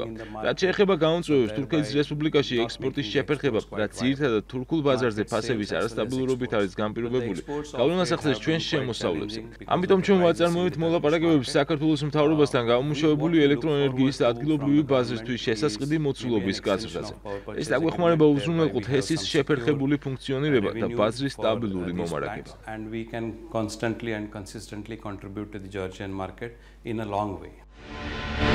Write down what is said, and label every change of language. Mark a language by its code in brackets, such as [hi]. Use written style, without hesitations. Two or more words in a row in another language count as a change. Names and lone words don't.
[ka] რაც შეეხება გამოწვევებს თურქეთის რესპუბლიკაში ექსპორტის შეფერხება, რაც ძირითადად თურქულ ბაზარზე ფასების არასტაბილურობით არის განპირობებული, გავლენას ახდენს ჩვენს შემოსავლებზე. ამიტომ ჩვენ ვაწარმოებთ მოლაპარაკებებს საქართველოს მთავრობასთან გამომუშავებული ელექტროენერგიის ადგილობრივი ბაზრისთვის შესაწყდი მოცულობის გაზრდაზე. ეს დაგვეხმარება უზრუნველყოთ ჰესის შეფერხებული ფუნქციონირება და ბაზრის სტაბილური მომარაგება. [en] Contribute to the Georgian market in a long way.